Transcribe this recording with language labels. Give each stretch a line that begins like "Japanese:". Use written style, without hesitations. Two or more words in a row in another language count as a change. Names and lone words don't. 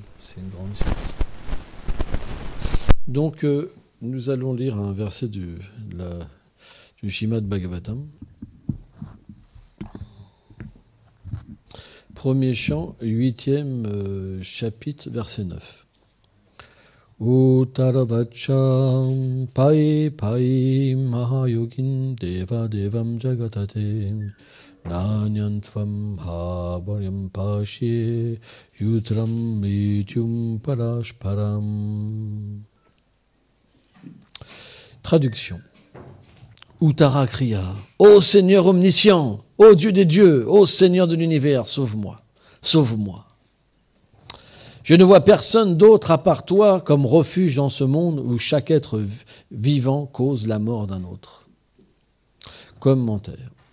French: C'est une grande science. Donc, nous allons lire un verset du Srimad Bhagavatam. Premier chant, 8e chapitre, verset 9.
Sanskrit: Uttarvacham pai pai mahayogin deva devam jagatate nanyantvam bhavaryam pashe yutram mityum parashparam.
French: Traduction. Uttara Kriya. Ô Seigneur omniscient, ô Dieu des dieux, ô Seigneur de l'univers, sauve-moi, sauve-moi. Je ne vois personne d'autre à part toi comme refuge dans ce monde où chaque être vivant cause la mort d'un autre. Commentaire.